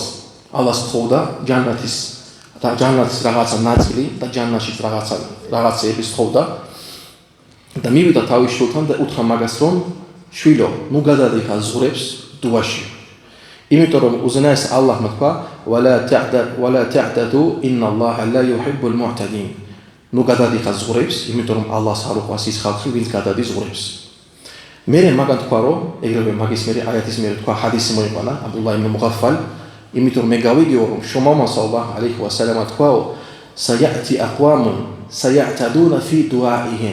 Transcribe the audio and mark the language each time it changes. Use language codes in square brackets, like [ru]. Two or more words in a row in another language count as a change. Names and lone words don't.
[ka] ალლას თხოვდა ჯანნათის რაღაცა ნაწილი და ჯანნაშიც რაღაცეების თხოვდა და მივიდა თავის შვილთან და უთხრა მაგას რომ შვილო, ნუ გადადიხა ზღურებს დუაში. იმიტომ რომ უზენაეს ალლაჰმა თქვა [ar] وَلَا تَعْتَدُوا إِنَّ اللَّهَ لَا يُحِبُّ الْمُعْتَدِينَ. [ka] ნუ გადადიხა ზღურებს, იმიტომ რომ ალლას არ უყვარს ის ხალხი, ვინც გადადის ზღურებს. მერე მაგან თქვა რომ ეგრევე მაგის მერე აიათის მერე თქვა ჰადისი მოიყვანა აბდულაჰ იბნ მუღაფალ, იმიტომ რომ მე გავიგეო რომ შომამა [ar] صلى الله عليه وسلم [ka] თქვაო [ar] سيأتي أقوام يعتدون في دعائهم.